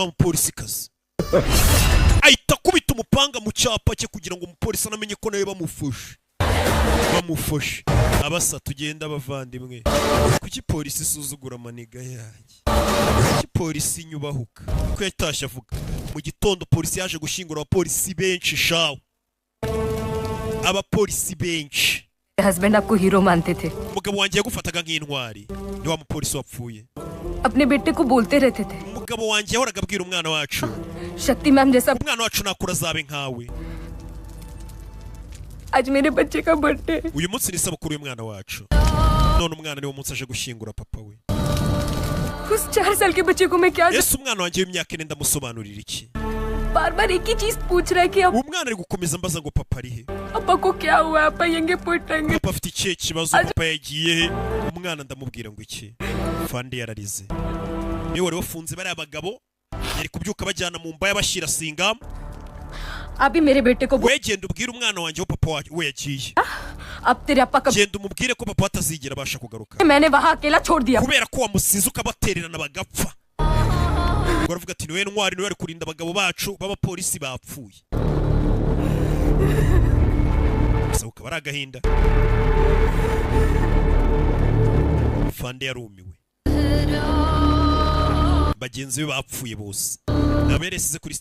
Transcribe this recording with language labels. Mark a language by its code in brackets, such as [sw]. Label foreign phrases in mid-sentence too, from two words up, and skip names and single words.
[rw] mupolisi kazi ahita akubita umupanga mu cyapa cye kugira ngo umupolisi anamenye ko nawe bamufashe abasa tugenda abavandimwe kuki polisi isuzugura amaniga yanjye kuki polisi inyubahuka ko yatashye avuga mu gitondo polisi yaje gushyingura abapolisi benshi shawe abapolisi benshi [hi] हस्बैंड आपको हीरो मानते थे [rw] umugabo wanjye yagufataga nk'intwari ni wa mupolisi wapfuye [hi] अपने बेटे को बोलते रहते थे [rw] umugabo wanjye yahoraga abwira umwana wacu [hi] शक्ति मैम जैसा [rw] umwana wacu nakura azabe nkawe [hi] आज मेरे बच्चे का बर्थडे [rw] uyu munsi ni isabukuru y'umwana wacu none umwana niwo munsi aje gushyingura papa we [hi] उस 4 साल के बच्चे को मैं क्या [rw] ese umwana wanjye w'imyaka 9 ndamusobanurira iki [hi] बार-बार एक ही चीज पूछ रहा है कि [rw] umwana ari gukomeza mbaza ngo papa ari he [hi] पापा को क्या हुआ पापा यंगे पुटेंगे [rw] papa afite ikihe kibazo papa yagiye he umwana ndamubwira ngo iki fande yararize niwe wari wafunze bari abagabo yari kubyuka bajyana mu mbaya bashyira singam [hi] अभी मेरे बेटे को [rw] wegenda ubwira umwana wanjye wo papa we yagiye [hi] अब तेरे पापा का [rw] genda umubwire ko papa atazigera abasha kugaruka [hi] मैंने वहां अकेला छोड़ दिया [rw] kubera ko wamusize ukabatererana bagapfa baravuga ati niwe ntwari niwe ari kurinda abagabo bacu b'abapolisi bapfuye gusa bari agahinda fande yarumiwe bagenzi be bapfuye bose naberesize kuri